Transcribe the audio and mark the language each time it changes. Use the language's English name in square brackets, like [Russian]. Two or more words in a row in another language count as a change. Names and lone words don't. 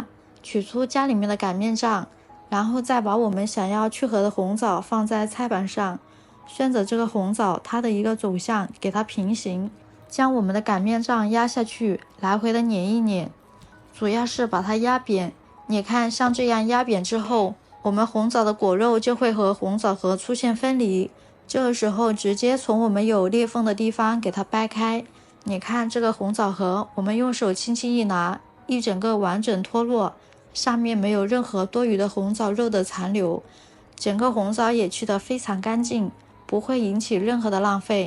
[Chinese] 取出家裡面的擀面杖，然後再把我們想要去核的紅棗放在菜板上，順着這個紅棗它的一個走向給它平行，將我們的擀面杖壓下去，來回的碾一碾，主要是把它壓扁， 你看，像这樣壓扁之後，我們紅棗的果肉就會和紅棗核出現分離，這個時候直接從我們有裂縫的地方給它掰開。你看這個紅棗核，我們用手輕輕一拿，一整個完整脫落，上面沒有任何多餘的紅棗肉的殘留，整個紅棗也去得非常乾淨，不會引起任何的浪費。